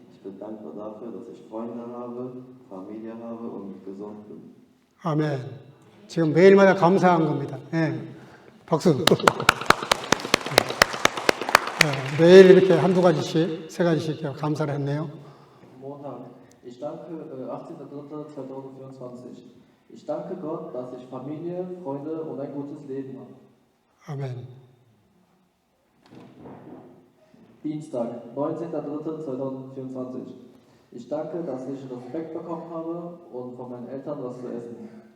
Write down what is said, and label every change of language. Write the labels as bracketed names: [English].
[German] Ich bin dankbar dafür, dass ich Freunde habe, Familie habe und gesund bin. [Korean] 아멘. 지금 매일마다 감사한 겁니다. 예. 박수. 매일 이렇게 한두 가지씩, 세 가지씩 감사를 했네요. [German] Montag. Ich danke, 18.03.2024. Ich danke Gott, dass ich Familie, Freunde und ein gutes Leben habe. [Korean] 아멘. [German] Dienstag, 19.03.2024. Ich danke, dass ich Respekt bekommen habe und von meinen Eltern was zu essen.